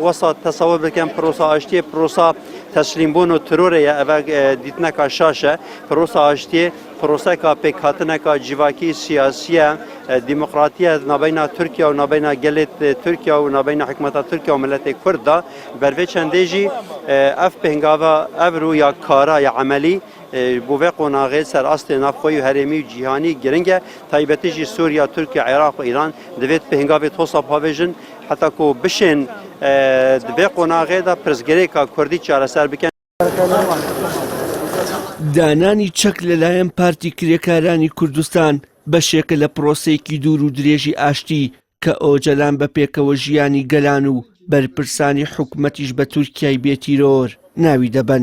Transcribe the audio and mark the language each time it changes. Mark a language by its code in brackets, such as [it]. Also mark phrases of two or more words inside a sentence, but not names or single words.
[ku] وەسا تەسەوور بکەن پرۆسا ئاشتیە پرۆسا تسلیم بوون و ترورەیە ئەوە دیتنەکە شاشە، پرۆسا ئاشتیە پرۆسەکە پێکهاتنەکە جیواکی سیاسیە دیموقراتیە نابەینا تورکیا و نابەینا گەلێت تورکیا و نابەینا حکومەتە تورکیا و ملەتی کورددا بەرێ چەندێژی ئەف پێنگاوە ئەو ڕوویا کارا یا عملی بۆ vê qonağê serastê navxwe û herêmî û cîhanî giring e, taybetî jî Sûriya, Tirkiye, Iraq û Îran divêt pêngavê tosa pavêjin heta ku bişên di vê qonağê de pirsgirêka Kurdî çareser bikin. [ckb] دانانی چەک لەلایەن پارتی کرێکارانی کوردستان بەشێکە لە پرۆسەیەکی دوور و درێژی ئاشتی کە ئۆجەلان بە پێکەوە ژیانی گەلان و بەرپرسانی حکوومەتیش بە تورکیای بێتیرۆر ناوی دەبەن.